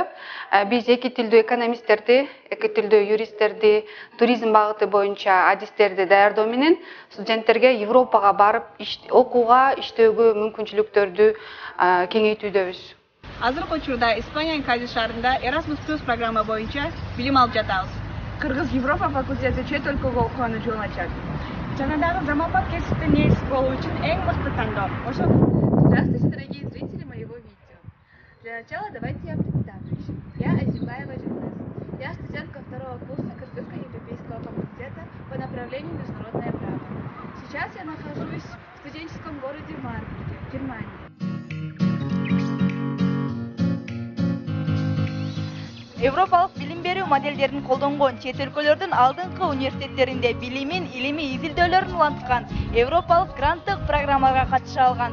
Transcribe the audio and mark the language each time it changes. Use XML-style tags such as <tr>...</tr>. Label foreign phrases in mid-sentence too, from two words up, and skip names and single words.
<ky>Биз эки тилдүү экономисттерди, эки тилдүү юристтерди, туризм багыты боюнча адистерди даярдоо менен студенттерге Европага барып окууга, иштөөгө мүмкүнчүлүктөрдү кеңейтүүдөбүз. Азыркы учурда Испаниянын Кадис шаарында Erasmus+ программа боюнча билим алып жатабыз. Кыргыз Европа факультети чет өлкөгө окууганы жол ачат. Жана дагы заманбап кесипте ээси болуу үчүн эң мыкты тандоо.</ky> <ru>Здравствуйте, дорогие зрители моего видео. Для начала давайте я представлюсь. Я Азимбаева Джанес. Я студентка второго курса Кыргызско-европейского факультета по направлению международное право. Сейчас я нахожусь в студенческом городе Марбурге, Германия.</ru> <ky>Европалык билим берүү моделдерин колдонгон чет өлкөлөрдүн алдыңкы университеттеринде билимин, илимий изилдөөлөрүн уланткан европалык гранттык программага катыша алган.</ky>